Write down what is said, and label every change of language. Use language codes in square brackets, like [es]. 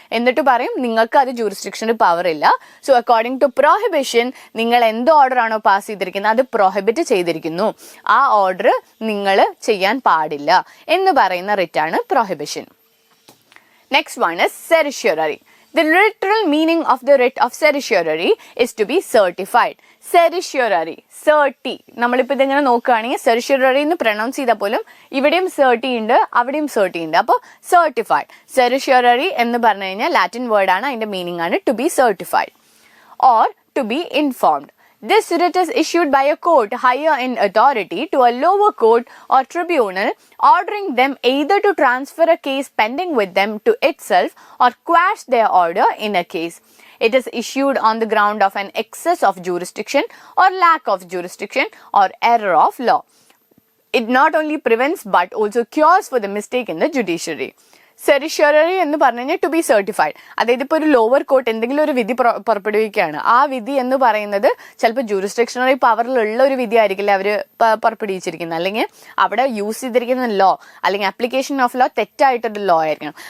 [ml] എന്നിട്ട് പറയും നിങ്ങൾക്ക് അത് ജൂറിസ്ഡിക്ഷന് പവർ ഇല്ല. [en] so according to prohibition [ml] നിങ്ങൾ എന്ത് ഓർഡർ ആണോ പാസ് ചെയ്തിരിക്കുന്നത് അത് പ്രൊഹിബിറ്റ് ചെയ്തിരിക്കുന്നു, ആ ഓർഡർ നിങ്ങൾ ചെയ്യാൻ പാടില്ല എന്ന് പറയുന്ന റിറ്റാണ് prohibition. [en] Next one is certiorari. The literal meaning of the writ of certiorari is to be certified. Certiorari, certi. [ml] നമ്മളിപ്പോൾ ഇതിങ്ങനെ നോക്കുകയാണെങ്കിൽ certiorari എന്ന് പ്രൊനൗൺസ് ചെയ്താൽ പോലും ഇവിടെയും certi ഉണ്ട്, അവിടെയും certi ഉണ്ട്. അപ്പോൾ certified. Certiorari എന്ന് പറഞ്ഞു കഴിഞ്ഞാൽ ലാറ്റിൻ വേർഡ് ആണ്, അതിന്റെ മീനിങ് ആണ് [en] to be certified or to be informed. This writ is issued by a court higher in authority to a lower court or tribunal, ordering them either to transfer a case pending with them to itself or quash their order in a case. It is issued on the ground of an excess of jurisdiction or lack of jurisdiction or error of law. It not only prevents but also cures for the mistake in the judiciary. [ml] സെറിഷ്യോററി എന്ന് പറഞ്ഞു കഴിഞ്ഞാൽ [en] To be certified. [ml] അതായത് ഇപ്പോൾ ഒരു lower court എന്തെങ്കിലും ഒരു വിധി പുറപ്പെടുവിക്കുകയാണ്, ആ വിധി എന്ന് പറയുന്നത് ചിലപ്പോൾ ജൂറിസ്ഡിക്ഷണറി പവറിലുള്ള ഒരു വിധി ആയിരിക്കില്ല അവർ പുറപ്പെടുവിച്ചിരിക്കുന്നത്, അല്ലെങ്കിൽ അവിടെ യൂസ് ചെയ്തിരിക്കുന്ന ലോ അല്ലെങ്കിൽ [en] application of law [ml] തെറ്റായിട്ടൊരു ലോ ആയിരിക്കണം.